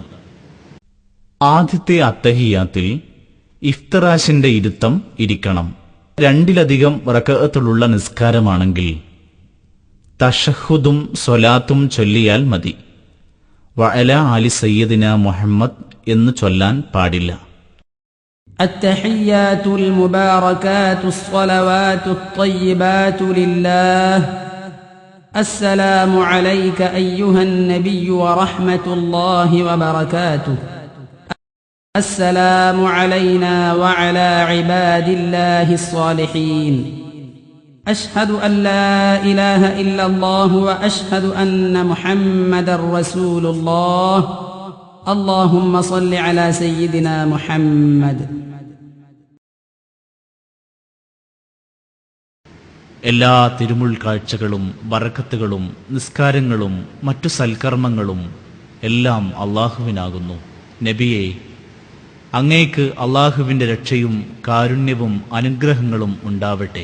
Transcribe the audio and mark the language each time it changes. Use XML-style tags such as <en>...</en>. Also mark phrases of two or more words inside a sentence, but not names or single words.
<ml>ആദ്യത്തെ അത്തഹിയാത്തിൽ ഇഫ്തിറാഷിന്റെ ഇരുത്തം ഇരിക്കണം. 2-ലധികം റക്അത്തുള്ള നിസ്കാരമാണെങ്കിൽ തശഹുദും സ്വലാത്തും ചൊല്ലിയാൽ മതി.</ml> <ar>وعلى آل سيدنا محمد</ar> <ml>എന്ന് ചൊല്ലാൻ പാടില്ല.</ml> <ar>التحيات المباركات الصلوات الطيبات لله. السلام عليك أيها النبي ورحمة الله وبركاته. السلام علينا وعلى عباد الله الصالحين. أشهد أن لا إله إلا الله وأشهد أن محمد رسول الله. اللهم صل على سيدنا محمد.</ar> <ml>എല്ലാ തിരുമുൾ കാഴ്ചകളും ബറക്കത്തുകളും നിസ്കാരങ്ങളും മറ്റു സൽക്കർമ്മങ്ങളും എല്ലാം അള്ളാഹുവിനാകുന്നു. നബിയെ, അങ്ങേക്ക് അള്ളാഹുവിൻ്റെ രക്ഷയും കാരുണ്യവും അനുഗ്രഹങ്ങളും ഉണ്ടാവട്ടെ.</ml>